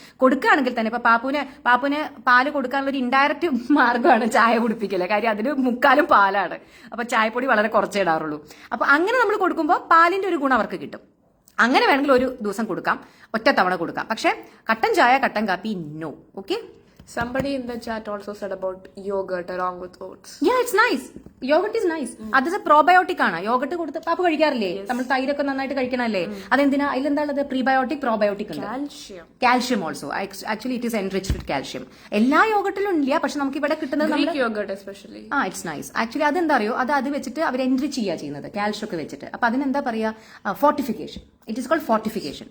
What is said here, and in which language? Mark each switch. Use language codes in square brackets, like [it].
[ml] കൊടുക്കുകയാണെങ്കിൽ തന്നെ ഇപ്പൊ പാപ്പുന് പാല് കൊടുക്കാനുള്ള ഒരു ഇൻഡയറക്റ്റ് മാർഗ്ഗമാണ് ചായ കുടിപ്പിക്കല്. കാര്യം അതിന് മുക്കാലും പാലാണ്. അപ്പൊ ചായപ്പൊടി വളരെ കുറച്ചേ ഇടാറുള്ളൂ. അപ്പൊ അങ്ങനെ നമ്മൾ കൊടുക്കുമ്പോൾ പാലിന്റെ ഒരു ഗുണം അവർക്ക് കിട്ടും. അങ്ങനെ വേണമെങ്കിൽ ഒരു ദിവസം കൊടുക്കാം, ഒറ്റ തവണ കൊടുക്കാം. പക്ഷെ കട്ടൻ ചായ, കട്ടൻ കാപ്പി no. Okay. [en] Somebody in the chat also said about yogurt along with oats. Yeah, it's nice. Yogurt is nice. [ml] അത് പ്രോബയോട്ടിക് ആണ്. യോഗട്ട് കൊടുത്ത് പാപ്പ കഴിക്കാറില്ലേ? നമ്മൾ തൈരൊക്കെ നന്നായിട്ട് കഴിക്കണല്ലേ? അതെന്തിനാ? അതിലെന്താണുള്ളത്? പ്രീബയോട്ടിക്, പ്രോബയോട്ടിക് ഉണ്ട്. Calcium also. Actually [en] It is enriched with calcium. [ml] എല്ലാ യോഗട്ടിലും ഇല്ല, പക്ഷെ നമുക്ക് ഇവിടെ കിട്ടുന്നത് [en] It's nice. [ml] ആക്ച്വലി അതെന്താ അറിയോ? അത് വെച്ചിട്ട് അവർ എൻറിച്ച് ചെയ്യുക ചെയ്യുന്നത്, കാൽഷ്യം ഒക്കെ വെച്ചിട്ട്. അപ്പൊ അതിനെന്താ പറയാ? Fortification. [en] It is called fortification.